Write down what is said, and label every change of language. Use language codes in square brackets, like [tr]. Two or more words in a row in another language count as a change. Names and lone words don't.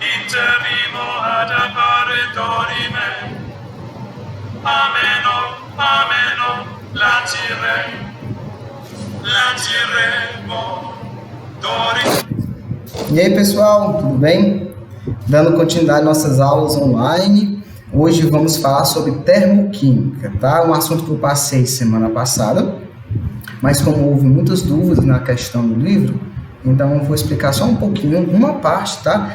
[pt] iterrimo ad appare dorime. Ameno, ameno, latiremo, dorime. E aí pessoal, tudo bem? Dando continuidade às nossas aulas online, hoje vamos falar sobre termoquímica, tá? Um assunto que eu passei semana passada, mas como houve muitas dúvidas na questão do livro, então eu vou explicar só um pouquinho, uma parte, tá?